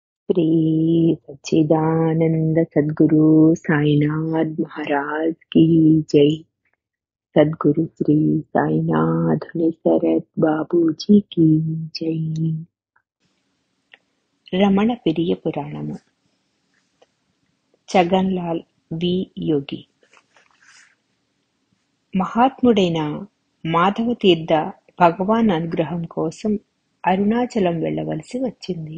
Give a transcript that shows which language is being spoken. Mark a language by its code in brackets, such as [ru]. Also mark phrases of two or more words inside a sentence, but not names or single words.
[hi] श्री सच्चिदानंद सद्गुरु साईनाथ महाराज की जय। सद्गुरु श्री साईनाथ सरत बाबूजी की जय। [te] రమణ పెరియ పురాణము. చగన్లాల్ వి యోగి. మహాత్ముడైన మాధవ తీర్థ భగవాన్ అనుగ్రహం కోసం అరుణాచలం వెళ్ళవలసి వచ్చింది.